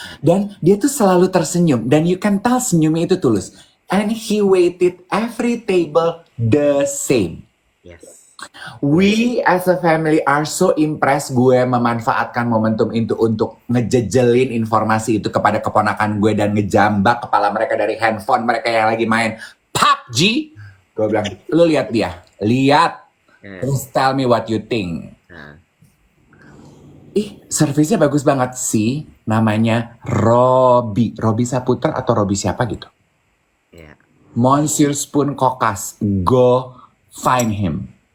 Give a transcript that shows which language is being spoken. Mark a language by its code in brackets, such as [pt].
[id] Dan dia tuh selalu tersenyum dan [en] you can tell [id] senyumnya itu tulus. [en] And he waited every table the same. Yes. We as a family are so impressed. [id] Gue memanfaatkan momentum itu untuk ngejejelin informasi itu kepada keponakan gue dan ngejambak kepala mereka dari handphone mereka yang lagi main PUBG. Gue bilang, lu lihat dia, lihat, terus [en] tell me what you think. [id] Nah. Servisnya bagus banget sih. Namanya Robi Saputra atau Robi siapa gitu. Ya. [en] Monsieur Spoon Kokas, go find him.